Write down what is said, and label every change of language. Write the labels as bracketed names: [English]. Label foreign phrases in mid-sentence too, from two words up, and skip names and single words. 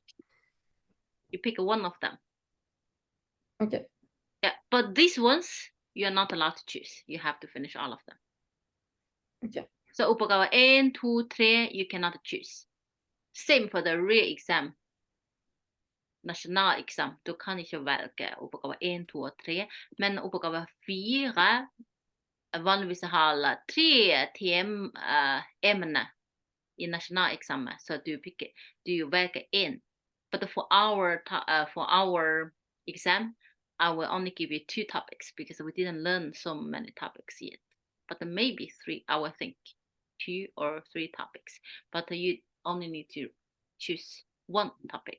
[English] You pick one of them. Okay. Yeah, but these ones, you're not allowed to choose. You have to finish all of them. Okay. So oppgave 1, 2, 3, you cannot choose. Same for the real exam. National exam, [Norwegian] du kan ikke velge oppgave 1, 2 og 3, men oppgave 4 vanligvis har 3 emner i nasjonaleksamen, så du velger 1. [English] But for our exam, I will only give you 2 topics because we didn't learn so many topics yet. But maybe 3, I will think 2 or 3 topics. But you only need to choose 1 topic.